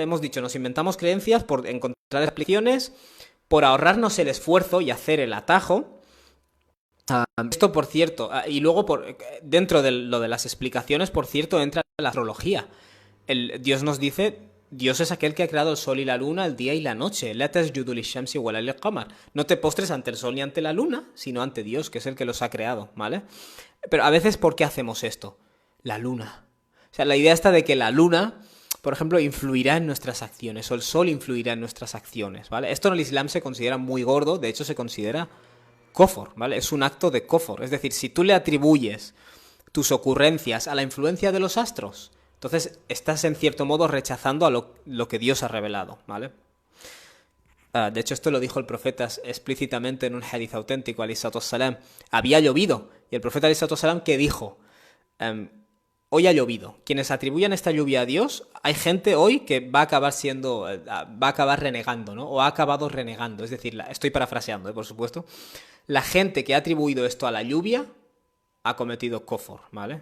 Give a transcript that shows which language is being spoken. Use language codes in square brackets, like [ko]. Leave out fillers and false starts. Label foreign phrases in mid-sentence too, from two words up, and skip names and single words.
[es] Hemos dicho, nos inventamos creencias por encontrar explicaciones, por ahorrarnos el esfuerzo y hacer el atajo. Esto, por cierto, y luego dentro de lo de las explicaciones, por cierto, entra la astrología. Dios nos dice, Dios es aquel que ha creado el sol y la luna, el día y la noche. [ar] لا تسجدوا للشمس ولا للقمر. [es] No te postres ante el sol ni ante la luna, sino ante Dios, que es el que los ha creado, ¿vale? Pero a veces, ¿por qué hacemos esto? La luna. O sea, la idea está de que la luna, por ejemplo, influirá en nuestras acciones, o el sol influirá en nuestras acciones, ¿vale? Esto en el Islam se considera muy gordo, de hecho se considera kofar, ¿vale? Es un acto de kofar. Es decir, si tú le atribuyes tus ocurrencias a la influencia de los astros, entonces estás en cierto modo rechazando a lo que Dios ha revelado, ¿vale? De hecho, esto lo dijo el profeta explícitamente en un hadith auténtico, [ar] عليه الصلاة والسلام. [es] Había llovido, y el profeta, [ar] عليه الصلاة والسلام, [es] ¿qué dijo? Hoy ha llovido. Quienes atribuyan esta lluvia a Dios, hay gente hoy que va a acabar siendo, va a acabar renegando, ¿no? O ha acabado renegando. Es decir, estoy parafraseando, por supuesto. La gente que ha atribuido esto a la lluvia ha cometido kofar, ¿vale?